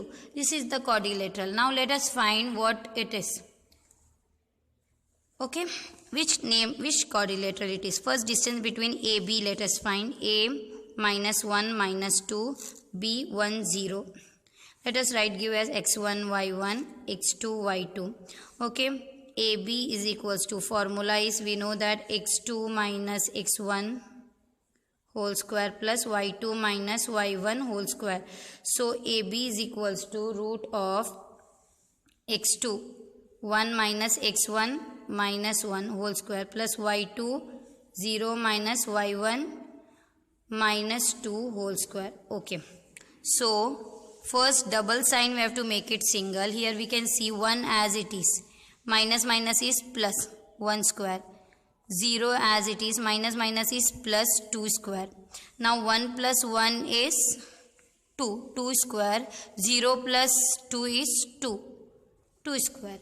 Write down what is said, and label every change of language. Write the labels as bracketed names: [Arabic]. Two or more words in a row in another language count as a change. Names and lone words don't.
[English] This is the quadrilateral. Now let us find what it is. Okay, which quadrilateral it is. First distance between AB, let us find. A minus 1 minus 2, B 1 0. Let us write, give as x1 y1, x2 y2. Okay, AB is equals to, formula is, we know that x2 minus x1 whole square plus y2 minus y1 whole square. So AB is equals to root of x2 1 minus x1 minus 1 whole square plus y2 0 minus y1 minus 2 whole square. Okay, so first double sign we have to make it single. Here we can see 1 as it is, minus minus is plus 1 square, 0 as it is, minus minus is plus 2 square. Now 1 plus 1 is 2, 2 square, 0 plus 2 is 2, 2 square.